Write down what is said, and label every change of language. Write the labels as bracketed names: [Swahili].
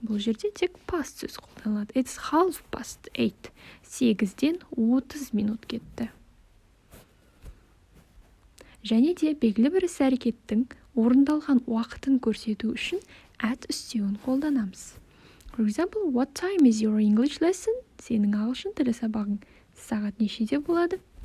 [Kazakh] Бұл жерде тек past сөзі қолданылады. [English] It's half past 8. [Kazakh] 8-ден 30 минут кетті. Және де белгілі бір іс-әрекеттің орындалған уақытын көрсету үшін at үстеуін қолданамыз. [English] For example, what time is your English lesson? [Kazakh] Сенің ағылшын тілі сабағың сағат нешеде болады?